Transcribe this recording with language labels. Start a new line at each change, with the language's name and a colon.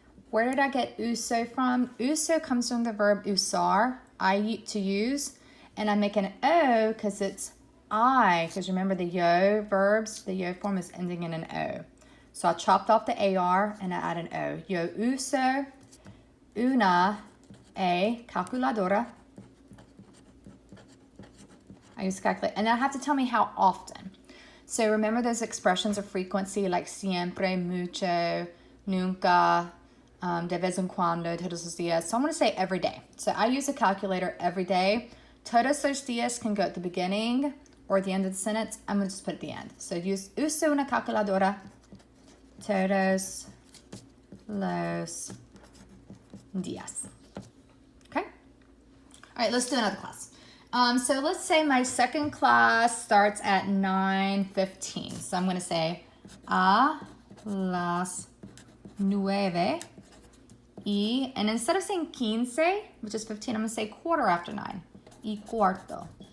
English: Where did I get uso from? Uso comes from the verb usar, to use, and I make an O because it's I, because remember the yo verbs, the yo form is ending in an O. So I chopped off the AR and I add an O.
Spanish: Yo uso una calculadora.
English: I use calculate, and then I have to tell me how often. So remember those expressions of frequency like
Spanish: siempre, mucho, nunca, de vez en cuando, todos los días.
English: So I'm going to say every day. So I use a calculator every day.
Spanish: Todos los días
English: can go at the beginning or at the end of the sentence. I'm going to just put it at the end.
Spanish: So uso una calculadora todos los días.
English: Okay? All right, let's do another class. So let's say my second class starts at 9:15. So I'm going to say
Spanish: a las 9 y,
English: and instead of saying 15, which is 15, I'm going to say quarter after 9.
Spanish: Y cuarto.